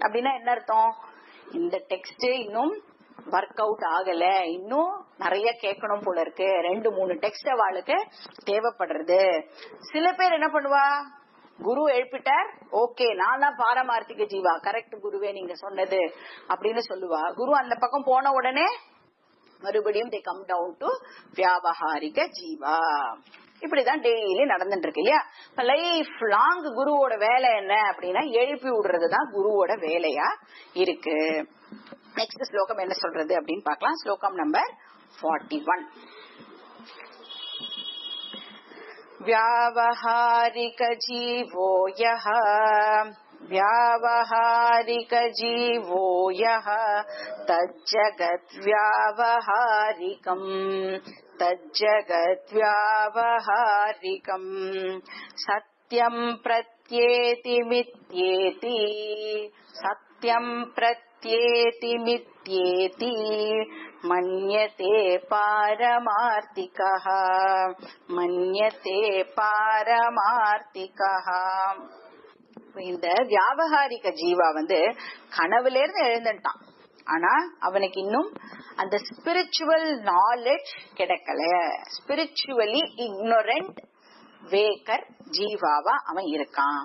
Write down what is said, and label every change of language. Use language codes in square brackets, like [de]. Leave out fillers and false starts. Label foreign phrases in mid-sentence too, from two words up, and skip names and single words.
[ta] அப்படின்னா என்ன அர்த்தம், இந்த டெக்ஸ்ட் இன்னும் [en] work out [ta] ஆகல, இன்னும் நிறைய கேட்கணும் போல இருக்கு, 2-3 டெக்ஸ்ட் அவளுக்கு தேவைப்படுறது. சில பேர் என்ன பண்ணுவா, குரு எழுப்பிட்டார், ஓகே நான் தான் [sa] पारमार्थिक जीव, [ta] கரெக்ட் குருவே நீங்க சொன்னது அப்படின்னு சொல்லுவா. குரு அந்த பக்கம் போன உடனே மறுபடியும் [en] they come down to [sa] व्यावहारिक जीव. [ta] இப்படிதான் டெய்லி நடந்துட்டு இருக்கு இல்லையா. இப்ப [en] life long [ta] குருவோட வேலை என்ன அப்படின்னா எழுப்பி விடுறதுதான் குருவோட வேலையா இருக்கு. நெக்ஸ்ட் ஸ்லோகம் என்ன சொல்றது அப்படின்னு பார்க்கலாம். ஸ்லோகம் நம்பர் 41. [sa] व्यावहारिक जीवो यः तज्जगद्व्यावहारिकम् सत्यं प्रत्येति मिथ्येति मन्यते पारमार्थिकः. [ta] இந்த [sa] व्यावहारिक जीव [ta] வந்து கனவுல இருந்து எழுந்துட்டான், ஆனா அவனுக்கு இன்னும் அந்த [en] spiritual knowledge [ta] கிடைக்கல. [en] spiritually ignorant waker [ta] ஜீவாவா அவன் இருக்கான்.